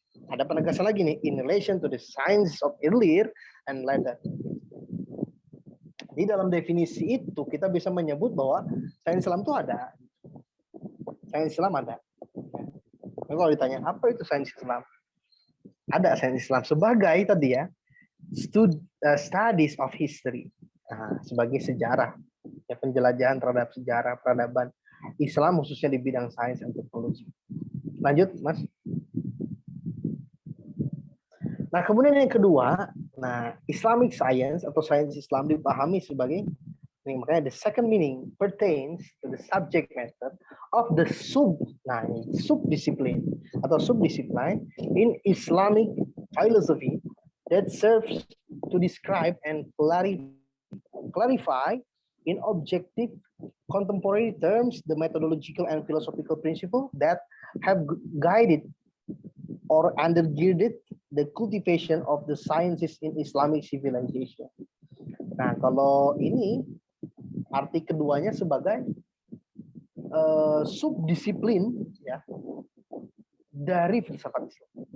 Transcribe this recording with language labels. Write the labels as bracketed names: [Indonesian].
[Indonesian] Ada penegasan lagi nih, [English] in relation to the science of earlier and later. [Indonesian] Di dalam definisi itu kita bisa menyebut bahwa sains Islam itu ada. Sains Islam ada. Nah, kalau ditanya apa itu sains Islam? Ada sains Islam sebagai tadi ya, [English] studies of history. [Indonesian] Nah, sebagai sejarah, ya, penjelajahan terhadap sejarah peradaban Islam khususnya di bidang sains dan teknologi. Lanjut, Mas. Nah, kemudian yang kedua, Islamic science atau sains Islam dipahami sebagai, makanya [English] the second meaning pertains to the subject matter of the subdiscipline atau subdiscipline in Islamic philosophy that serves to describe and clarify in objective contemporary terms the methodological and philosophical principles that have guided or undergirded the cultivation of the sciences in Islamic civilization. [Indonesian] Nah, kalau ini arti keduanya sebagai subdisiplin ya dari filsafat Islam.